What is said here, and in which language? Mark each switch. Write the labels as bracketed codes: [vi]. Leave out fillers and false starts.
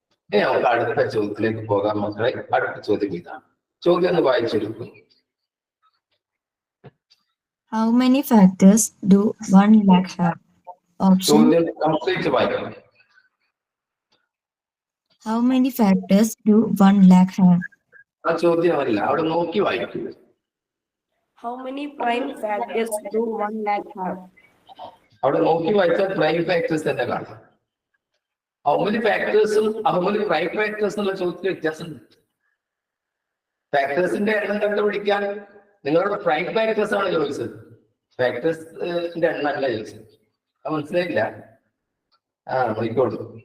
[ml] ഇനി നമുക്ക് അടുത്ത ചോദ്യത്തിലേക്ക് പോകാം മക്കളെ. അടുത്ത ചോദ്യം ഇതാണ്. ചോദ്യം ഒന്ന് വായിച്ചെടുക്കും. [en] How many factors do 1 lakh have? Option. [ml] ചോദ്യം കംപ്ലീറ്റ് വായിക്കണം. [en] How many factors do 1 lakh have? [ml] ആ ചോദ്യമല്ല, അവിടെ നോക്കി വായിക്കൂ. [en] How many prime factors do 1 lakh have? [ml] അവിടെ നോക്കി വായിച്ചാൽ പ്രൈം ഫാക്ടേഴ്സ് തന്നെ കാണാം. [en] how many ഫാക്ടേഴ്സും how many prime factors [ml] എന്നുള്ള ചോദ്യത്തിൽ വ്യത്യാസമുണ്ട്. ഫാക്ടേഴ്സിന്റെ എണ്ണം കണ്ടുപിടിക്കാൻ നിങ്ങളുടെ പ്രൈം ഫാക്ടേഴ്സ് ആണ് ചോദിച്ചത്, ഫാക്ടേഴ്സിന്റെ എണ്ണം അല്ല ചോദിച്ചത്. അത് മനസ്സിലായില്ല? നോക്കിക്കോളൂ.